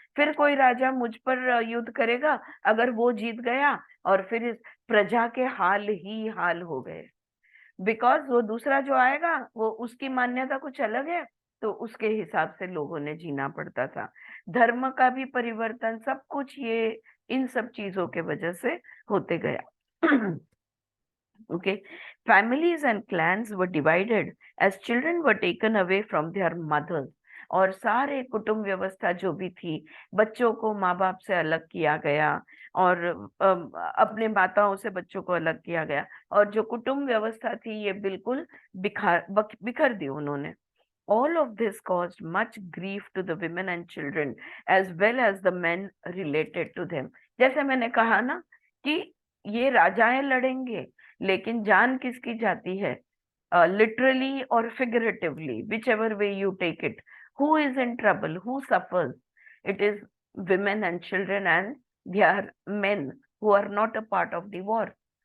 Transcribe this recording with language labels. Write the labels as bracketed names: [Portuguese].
[Hindi] फिर कोई राजा मुझ पर युद्ध करेगा, अगर वो जीत गया, और फिर इस प्रजा के हाल ही हाल हो गए। बिकॉज वो दूसरा जो आएगा वो उसकी मान्यता कुछ अलग है, तो उसके हिसाब से लोगों ने जीना पड़ता था। धर्म का भी परिवर्तन, सब कुछ ये इन सब चीजों के वजह से होते गया। [English] Okay, families and clans were divided as children were taken away from their mothers. [Hindi] और सारे कुटुंब व्यवस्था जो भी थी, बच्चों को माँ बाप से अलग किया गया, और अपने माताओं से बच्चों को अलग किया गया, और जो कुटुंब व्यवस्था थी ये बिल्कुल बिखर दी उन्होंने। [English] All of this caused much grief to the women and children as well as the men related to them. [Hindi] जैसे मैंने कहा ना कि ये राजाएं लड़ेंगे, लेकिन जान किसकी जाती है? [English] Literally और figuratively, whichever way you take it. Who is in trouble? Who suffers? It is women and children, and their men who are not a part of the war.